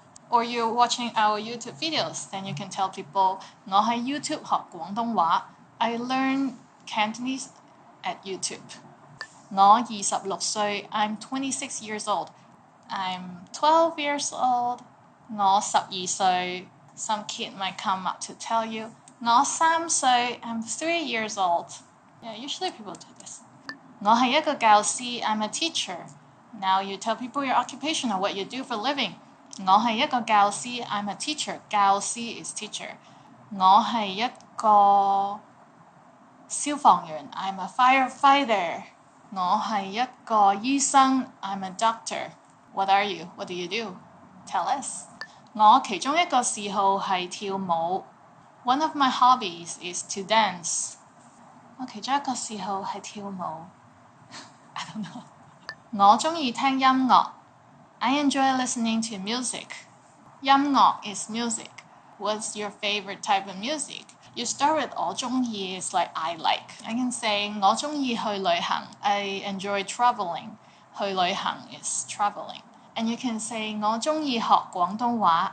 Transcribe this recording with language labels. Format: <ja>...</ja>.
<en>Or you're watching our YouTube videos, then you can tell people</en> <yue>我喺 YouTube 學廣東話</yue> <en>I learned Cantonese at YouTube</en> <yue>我26歲</yue> <en>I'm 26 years old I'm 12 years old</en> <yue>我12歲</yue> <en>Some kid might come up to tell you</en> <yue>我3歲</yue> <en>I'm 3 years old. Yeah, usually people do this.</en> <yue>我係一個教師</yue> <en>I'm a teacher. Now you tell people your occupation or what you do for living.</en> <yue>我係一個教師</yue> <en>I'm a teacher. 教師 is teacher.</en> <yue>我係一個消防員</yue> <en>I'm a firefighter.</en> <yue>我係一個醫生</yue> <en>I'm a doctor. What are you? What do you do? Tell us.</en> <yue>我其中一個嗜好係跳舞</yue> <en>One of my hobbies is to dance.</en> <yue>我其中一個嗜好係跳舞。</yue> <en>I don't know.</en> <yue>我鍾意聽音樂。</yue> <en>I enjoy listening to music. 音樂 is music. What's your favorite type of music? You start with 我鍾意 is like I like. I can say</en> <yue>我鍾意去旅行。</yue> <en>I enjoy traveling. 去旅行 is traveling. And you can say</en> <yue>我鍾意學廣東話。</yue>